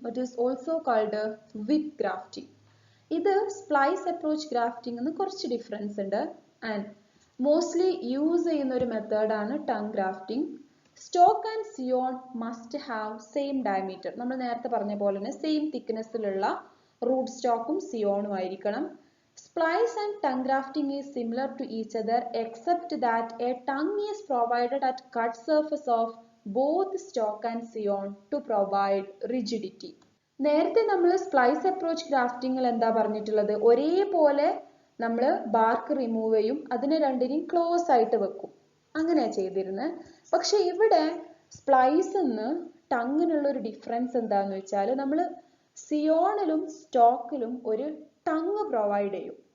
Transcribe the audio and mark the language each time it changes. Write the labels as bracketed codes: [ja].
[en] It is also called with grafting. [ml] ഇത് splice approach grafting എന്ന് കുറച്ച് ഡിഫറൻസ് ഉണ്ട്. ആൻഡ് മോസ്റ്റ്ലി യൂസ് ചെയ്യുന്ന ഒരു മെത്തേഡാണ് tongue grafting. [en] Stock and scion must have same diameter. [ml] നമ്മൾ നേരത്തെ പറഞ്ഞ പോലെ തന്നെ സെയിം തിക്നെസ്സിലുള്ള റൂട്ട് സ്റ്റോക്കും സിയോണും ആയിരിക്കണം. [en] Splice and tongue grafting is similar to each other except that a tongue is provided at cut surface of both stalk and scion to provide rigidity. [ml] നേരത്തെ നമ്മൾ splice approach ഗ്രാഫ്റ്റിംഗിൽ എന്താ പറഞ്ഞിട്ടുള്ളത്, ഒരേപോലെ നമ്മൾ ബാർക്ക് റിമൂവ് ചെയ്യും, അതിനെ രണ്ടിനെയും ക്ലോസ് ആയിട്ട് വെക്കും, അങ്ങനെയാ ചെയ്തിരുന്നത്. പക്ഷെ ഇവിടെ സ്പ്ലൈസിന്ന് ടങ്ങിനുള്ള ഒരു ഡിഫറൻസ് എന്താന്ന് വെച്ചാൽ നമ്മൾ സിയോണിലും സ്റ്റോക്കിലും ഒരു ടങ് പ്രൊവൈഡ് ചെയ്യും.